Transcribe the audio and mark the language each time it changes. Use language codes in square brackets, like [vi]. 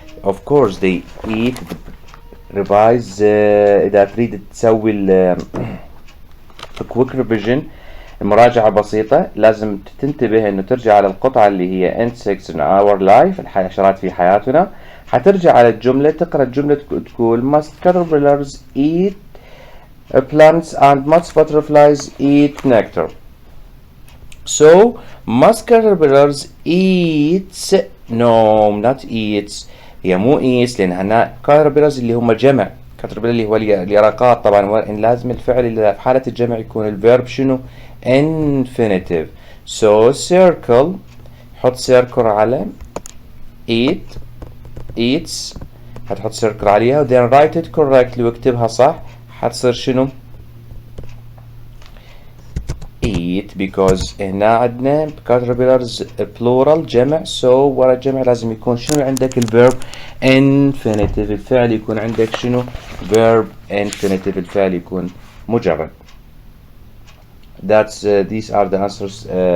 [en] Of course they eat revise. [ar] إذا تريد تسوي [en] quick revision، [ar] المراجعة بسيطة، لازم تنتبه انه ترجع على القطعة اللي هي [en] insects in our life، [ar] الحشرات في حياتنا. حترجع على الجملة، تقرأ الجملة تقول [en] most caterpillars eat plants and most butterflies eat nectar. So most caterpillars eats. No, not eats. [ar] هي مو eats، لان هنا caterpillars اللي هم جمع. caterpillar اللي هو اليرقات. طبعا لازم الفعل اللي في حالة الجمع يكون الفيرب شنو؟ infinitive. [en] So circle، حط circle على eat eats، [ar] هتحط circle عليها [en] then write it correctly [ar] واكتبها صح. حتصير شنو؟ eat because هنا عندنا caterpillars plural جمع. so ورا الجمع لازم يكون شنو عندك؟ الverb infinitive. الفعل يكون عندك شنو؟ verb infinitive. الفعل يكون مجرد. [en] That's these are the answers.